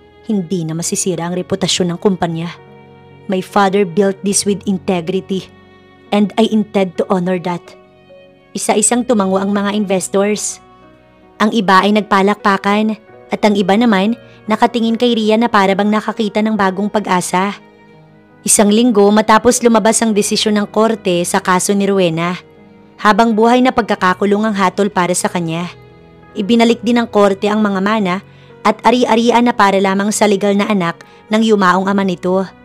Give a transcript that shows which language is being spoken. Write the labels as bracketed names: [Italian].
[Filipino] Hindi na masisira ang reputasyon ng kumpanya. [English] My father built this with integrity and I intend to honor that. [Filipino] Isa-isang tumango ang mga investors. Ang iba ay nagpalakpakan at ang iba naman nakatingin kay Rian na para bang nakakita ng bagong pag-asa. Isang linggo matapos lumabas ang desisyon ng korte sa kaso ni Rowena, Habang buhay na pagkakakulong ang hatol para sa kanya. Ibinalik din ng korte ang mga mana at ari-arian na para lamang sa legal na anak ng yumaong ama nito.